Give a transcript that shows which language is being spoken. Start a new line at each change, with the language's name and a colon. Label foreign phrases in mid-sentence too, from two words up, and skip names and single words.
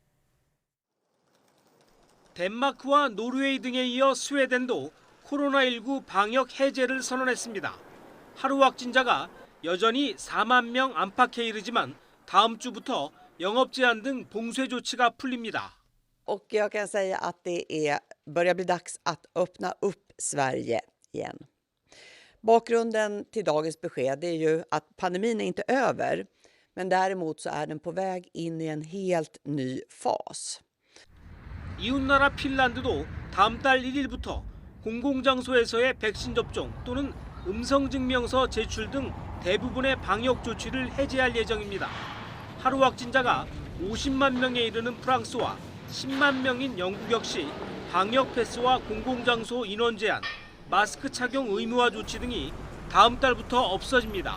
Korean: 덴마크와 노르웨이 등에 이어 스웨덴도 코로나19 방역 해제를 선언했습니다. 하루 확진자가 여전히 4만 명 안팎에 이르지만 다음 주부터 영업 제한 등 봉쇄 조치가 풀립니다.
Swedish: Och jag kan säga att det börjar bli dags att öppna upp Sverige igen. Bakgrunden till dagens besked är ju att pandemin är inte över, men däremot så är den på väg in i en helt ny fas.
Korean: 이웃나라 핀란드도 다음 달 1일부터 공공장소에서의 백신 접종 또는 음성 증명서 제출 등 대부분의 방역 조치를 해제할 예정입니다. 하루 확진자가 50만 명에 이르는 프랑스와 10만 명인 영국 역시 방역 패스와 공공장소 인원 제한, 마스크 착용 의무화 조치 등이 다음 달부터 없어집니다.